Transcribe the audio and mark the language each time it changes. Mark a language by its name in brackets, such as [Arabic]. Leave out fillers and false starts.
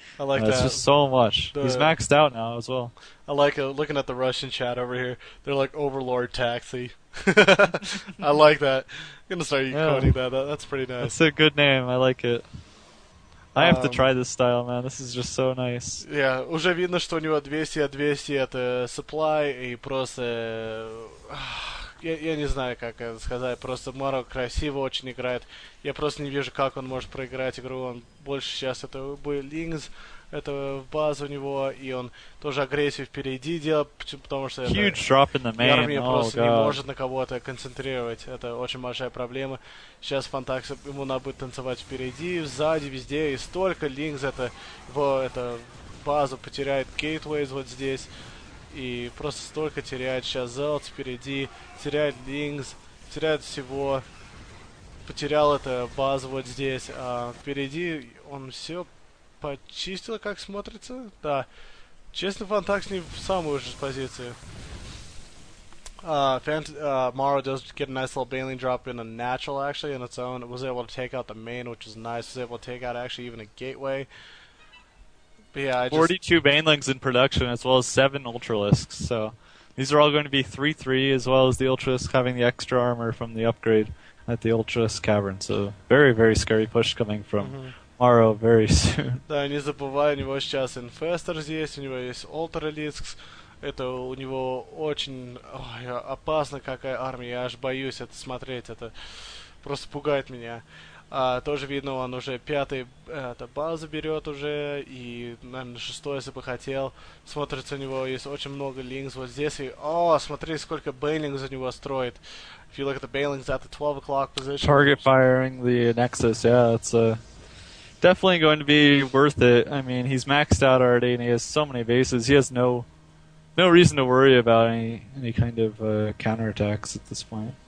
[English] I like that. It's just so much. He's maxed out now as well. I like looking at the Russian chat over here. They're like Overlord Taxi. I like that. I'm gonna start coding that. That's pretty nice. That's a good name. I like it. I have to try this style, man. This is just so nice. Yeah, [Russian] уже видно, что у него 200 это supply, и просто... Я не знаю, как это сказать. Просто Morrow красиво очень играет. Я просто не вижу, как он может проиграть игру. Он больше сейчас это Lings, это в базу у него, и он тоже агрессию впереди делает, потому что [English] Huge drop in the main. [Russian] армия просто не может на кого-то концентрировать. Это очень большая проблема. Сейчас phantaxx ему надо будет танцевать впереди, сзади, везде, и столько Lings, это базу потеряет Gateways вот здесь, и просто столько теряет сейчас Zealots впереди, теряет Lings, теряет всего. потерял это базу вот здесь. Впереди он все почистил, как смотрится. Да. Честно, phantaxx не в самую же позицию. [English] Morrow does get a nice little baneling drop in a natural, actually, in its own. It was able to take out the main, which was nice. Was able to take out, actually, even a gateway. But yeah, I just... 42 banelings in production, as well as 7 ultralisks. So these are all going to be 3/3, as well as the ultralisk having the extra armor from the upgrade at the ultralisk cavern. So very, very scary push coming from Morrow very soon. [Russian] Да, не забывай, у него сейчас инфестор здесь, у него есть ultralisks. Это у него очень опасно, какая армия. Я аж боюсь это смотреть. Это просто пугает меня. Тоже видно, он уже 5-й базу берет уже. И, наверное, 6-й, если бы хотел. Смотрится, у него есть очень много линкс вот здесь. И, смотри, сколько бейлингс у него строит. [English] If you look at the bailings at the 12 o'clock position. Target firing the Nexus, yeah, it's definitely going to be worth it. I mean, he's maxed out already and he has so many bases. He has no reason to worry about any kind of counterattacks at this point.